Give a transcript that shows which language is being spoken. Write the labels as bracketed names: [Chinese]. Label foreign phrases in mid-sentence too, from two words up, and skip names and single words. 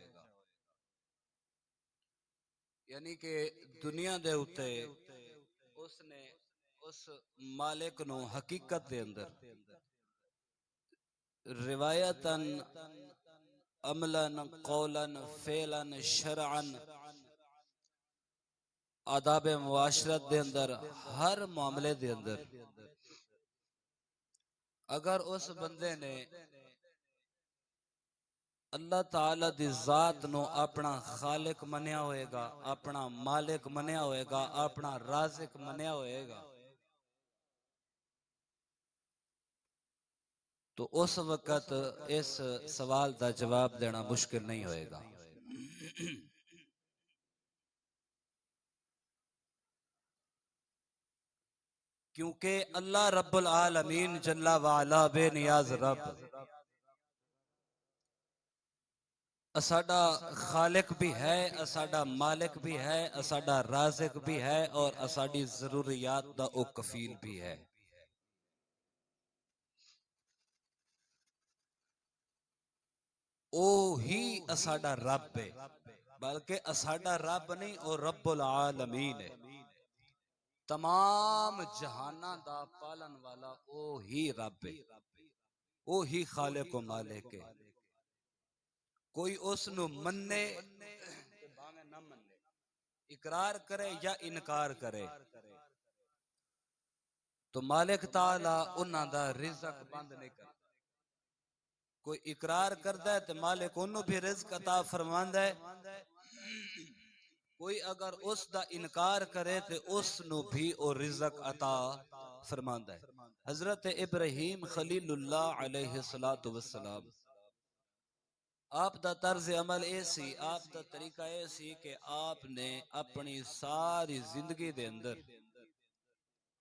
[Punjabi] یعنی کہ دنیا دے اُتے اُسنے اُس مالک نوں حقیقت دے اندر روایتاً عملاً قولاً فعلاً شرعاً آدابِ معاشرت دے اندر ہر معاملے دے اندر اگر اُس بندے نے اللہ تعالیٰ دی ذات نوں اپنا خالق منیا ہوئے گا، اپنا مالک منیا ہوئے گا، اپنا رازق منیا ہوئے گا، تو اُس وقت اِس سوال کا جواب دینا مشکل نہیں ہوئے گا. کیونکہ اللہ [Arabic] رب العالمين جل وعلا [Punjabi] بے نیاز رب اساڈا خالق بھی ہے، اساڈا مالک بھی ہے، اساڈا رازق بھی ہے اور اساڈی ضروریات دا او کفیل بھی ہے. او ہی اساڈا رب ہے، بلکہ اساڈا رب نہیں، او [Arabic] رب العالمين [Punjabi] ہے. تمام جہاناں دا پالن والا او ہی رب ہے، او ہی خالق و مالک ہے. کوئی اُسنوں منے بھاویں نہ منے، اقرار کرے یا انکار کرے، تو مالک تعالیٰ اُنہاں دا رزق بند نہیں کرتا. کوئی اقرار کرتا ہے تو مالک اُنہوں نے بھی رزق عطا فرماندا ہے، کوئی اگر اُسکا انکار کرے تو اُسنوں بھی او رزق عطا فرماندا ہے. حضرت ابراہیم خلیل اللہ [Arabic] عليه الصلاة والسلام, [Punjabi] ، آپ دا طرزِ عمل اے سی، آپ دا طریقہ اے سی کہ آپنے اپنی ساری زندگی دے اندر